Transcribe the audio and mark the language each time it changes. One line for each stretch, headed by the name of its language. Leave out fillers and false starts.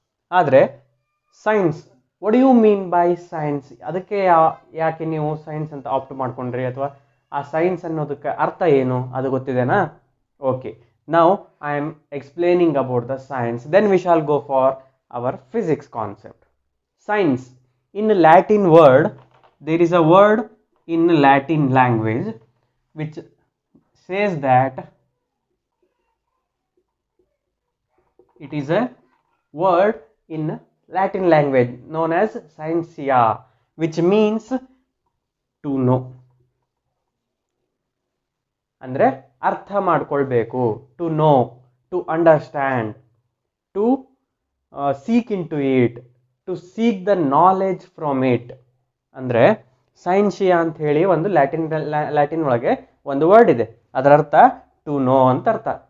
English: ಆದರೆ science, what you mean by science?
Kannada: ಅದಕ್ಕೆ ಯಾಕೆ ನೀವು ಸೈನ್ಸ್ ಅಂತ ಆಪ್ಟ್ ಮಾಡ್ಕೊಂಡ್ರಿ, ಅಥವಾ ಆ ಸೈನ್ಸ್ ಅನ್ನೋದಕ್ಕೆ ಅರ್ಥ ಏನು ಅದು ಗೊತ್ತಿದೆನಾ?
English: Okay, now I am explaining about the science, then we shall go for our physics concept. Science, in Latin word, there is a word in Latin language which says that it is a word in Latin language known as scientia, which means to know.
Kannada: ಅಂದರೆ ಅರ್ಥ ಮಾಡ್ಕೊಳ್ಬೇಕು,
English: To know, to understand, to seek into it, to seek the knowledge from it.
Kannada: ಅಂದರೆ ಸೈನ್ಶಿಯಾ ಅಂತ ಹೇಳಿ ಒಂದು Latin ಒಳಗೆ ಒಂದು word ಇದೆ, ಅದರ ಅರ್ಥ
English: to know
Kannada: ಅಂತ ಅರ್ಥ.